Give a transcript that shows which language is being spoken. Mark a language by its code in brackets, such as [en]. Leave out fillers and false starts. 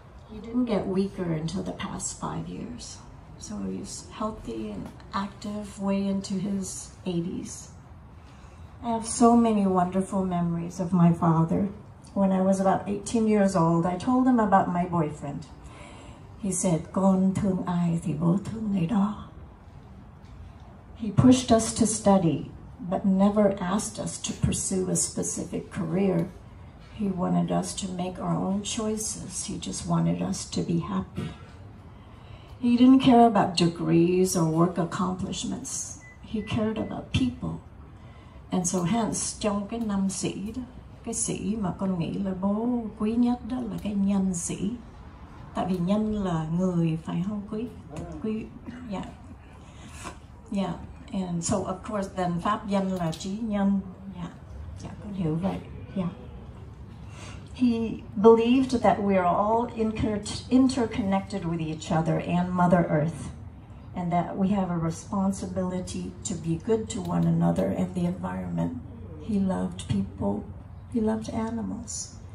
[en] He didn't get weaker until the past 5 years. So he was healthy and active way into his 80s. I have so many wonderful memories of my father. When I was about 18 years old, I told him about my boyfriend. He said, [vi] con thương ai thì bố thương người đó. [en] He pushed us to study, but never asked us to pursue a specific career. He wanted us to make our own choices. He just wanted us to be happy. He didn't care about degrees or work accomplishments. He cared about people. And so hence, [vi] trong cái năm sĩ đó, cái sĩ mà con nghĩ là bố quý nhất đó là cái nhân sĩ. Tại vì nhân là người, phải không quý? Quý, yeah. Yeah. And so of course then pháp danh là Chí Nhân. Yeah. Yeah, con hiểu vậy. Yeah. [en] He believed that we are all interconnected with each other and Mother Earth, and that we have a responsibility to be good to one another and the environment. He loved people. He loved animals.